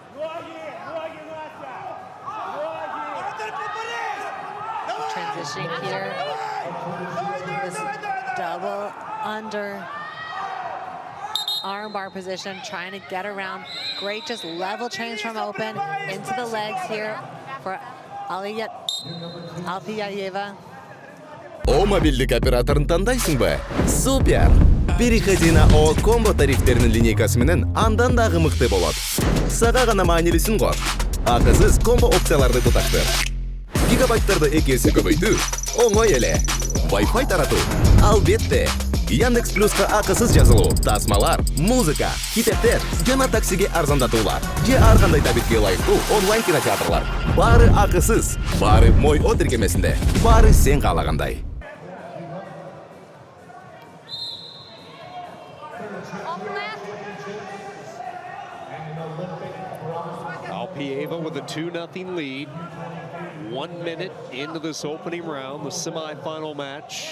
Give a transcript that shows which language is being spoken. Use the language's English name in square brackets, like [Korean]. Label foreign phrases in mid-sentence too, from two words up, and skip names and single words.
[English] Transitioning here. This double under armbar position, trying to get around. Great, just level change from open into the legs here for Apleva. [Kyrgyz] О мобильдик операторын тандайсыңбы? Супер! [Russian] Переходи на [Kyrgyz] О комбо тарифтеринин линейкасы менен андан дагы мыкты болот. Сага гана маанилүүсүн кор. Акысыз комбо опцияларды буташтыр. Гигабайттарды 2 эсе көбөйтүү оңой эле. Wi-Fi таратуу албетте. Яндекс Плюска акысыз жазылуу, тасмалар, музыка, китептер жана таксиге арзандатуулар. Же ар кандай табитке ылайыктуу онлайн кинотеатрлар. Баары акысыз, баары мой о тиркемесинде, баары сен каалагандай. [English] Apleva with a 2-0 lead. 1 minute into this opening round, the semi-final match.